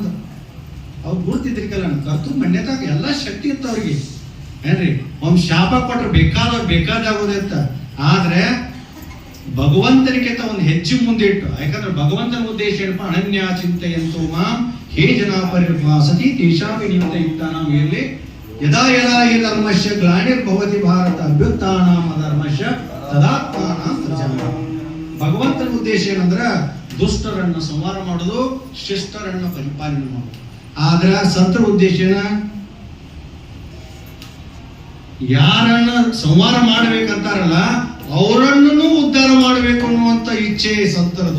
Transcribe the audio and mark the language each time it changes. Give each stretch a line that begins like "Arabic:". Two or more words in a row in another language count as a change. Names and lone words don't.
Kannada: ಅವ್ರು ಗುರ್ತಿದ್ರಿಕಲ್ಲ ಕರ್ತು ಮನ್ಯತಾಗ ಎಲ್ಲ ಶಕ್ತಿ ಇತ್ತು ಅವ್ರಿಗೆ ಏನ್ರಿ. ಒಂದ್ ಶಾಪ ಕೊಟ್ರೆ ಬೇಕಾದಾಗೋದೆ ಅಂತ. ಆದ್ರೆ ಭಗವಂತನಿಗಿಂತ ಒಂದು ಹೆಜ್ಜೆ ಮುಂದೆ ಇಟ್ಟು, ಯಾಕಂದ್ರೆ ಭಗವಂತನ ಉದ್ದೇಶ ಏನಪ್ಪ,
Sanskrit: ಅನನ್ಯ ಚಿಂತೆಯಂತೋ ಮಾಂ ಹೇ ಜನ ಪರಿಭಾಸತಿ ತೇಷಾಪಿ ನಿಮಿತ್ತ ಯುಕ್ತಾನಾಂ
Kannada: ಎಲ್ಲಿ
Sanskrit: ಯದಾ ಯದಾ ಹಿ ಧರ್ಮಸ್ಯ ಗ್ಲಾನಿರ್ಭವತಿ ಭಾರತ ಅಭ್ಯುತ್ಥಾನಾಂ ಅಧರ್ಮಸ್ಯ ತದಾತ್ಮಾನಾಂ ಸೃಜನಂ.
Kannada: ಭಗವಂತನ ಉದ್ದೇಶ ಏನಂದ್ರ ದುಷ್ಟರನ್ನ ಸಂಹಾರ ಮಾಡೋದು, ಶಿಷ್ಟರನ್ನ ಪರಿಪಾಲನೆ ಮಾಡೋದು. ಆದ್ರ ಸಂತರ ಉದ್ದೇಶ ಏನ? ಯಾರನ್ನ ಸಂಹಾರ ಮಾಡ್ಬೇಕಂತಾರಲ್ಲ ಅವರನ್ನು ಉದ್ಧಾರ ಮಾಡಬೇಕು ಅನ್ನುವಂತ ಇಚ್ಛೆ ಸಂತರದು.